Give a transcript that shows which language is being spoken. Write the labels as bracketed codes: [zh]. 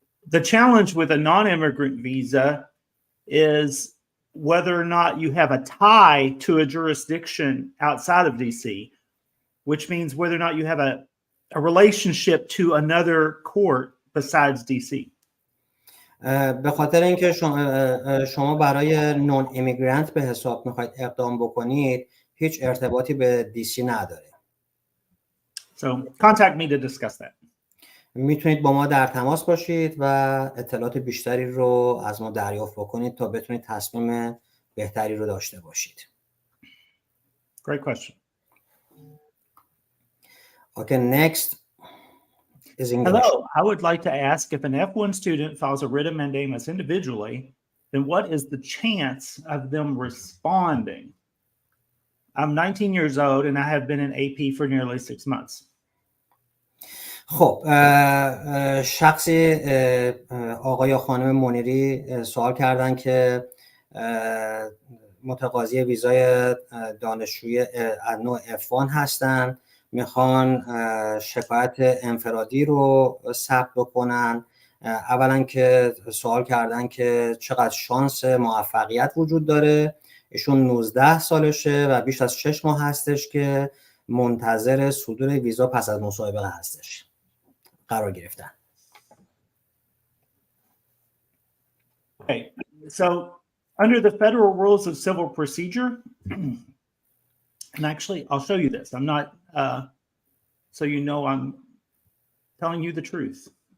[en] The challenge with a non-immigrant visa is whether or not you have a tie to a jurisdiction outside of DC, which means whether or not you have a relationship to another court besides DC. [fa] به خاطر اینکه شما برای نون ایمیگرانت به حساب میخواید اقدام بکنید هیچ ارتباطی به دیسی نداره. [en] So contact me to discuss that. [fa] میتونید با ما در تماس باشید و اطلاعات بیشتری رو از ما دریافت بکنید تا بتونید تصمیم بهتری رو داشته باشید. [en] Great question. Okay, next is English. Hello, I would like to ask if an F1 student files a writ of mandamus individually, then what is the chance of them responding? I'm 19 years old and I have been in AP for nearly 6 months. [fa] خب شخصی آقای یا خانم منیری سوال کردن که متقاضی ویزای دانشجوی نوع F1 هستن، میخوان شکایت انفرادی رو ثبت بکنن. اولا که سوال کردن که چقدر شانس موفقیت وجود داره. ایشون 19 سالشه و بیش از 6 ماه هستش که منتظر صدور ویزا پس از مصاحبه هستش قرار گرفتن. [en] Okay, so under the federal rules of civil procedure, and actually I'll show you this. I'm not, so you know I'm telling you the truth.